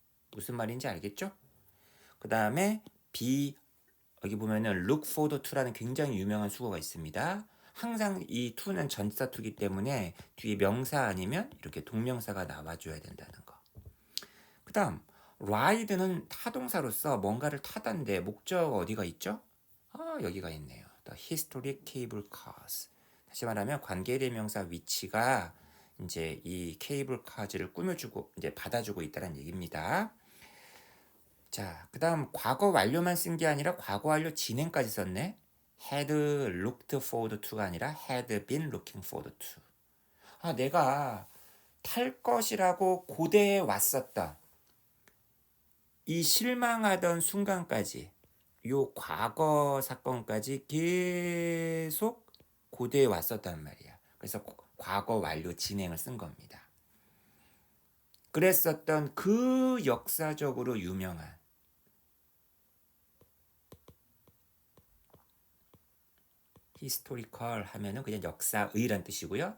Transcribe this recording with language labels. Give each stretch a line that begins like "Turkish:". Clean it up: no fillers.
Korean: 무슨 말인지 알겠죠? 그 다음에 be 여기 보면은
English: look forward to
Korean: 라는 굉장히 유명한 수거가 있습니다. 항상 이 to는 전치사 to이기 때문에 뒤에 명사 아니면 이렇게 동명사가 나와줘야 된다는 거. 그 다음 ride는 타동사로서 뭔가를 타다인데 목적 어디가 있죠? 여기가 있네요.
English: The historic cable cars.
Korean: 다시 말하면 관계대명사 위치가 이제 이 케이블 카즈를 꾸며주고 이제 받아주고 있다는 얘기입니다. 자, 그다음 과거 완료만 쓴 게 아니라 과거 완료 진행까지 썼네.
English: had looked forward to가 아니라 had been looking forward to.
Korean: 내가 탈 것이라고 고대해 왔었던 이 실망하던 순간까지 요 과거 사건까지 계속 고대해 왔었단 말이야. 그래서 과거 완료 진행을 쓴 겁니다. 그랬었던 그 역사적으로 유명한 히스토리컬 하면은 그냥 역사의란 뜻이고요.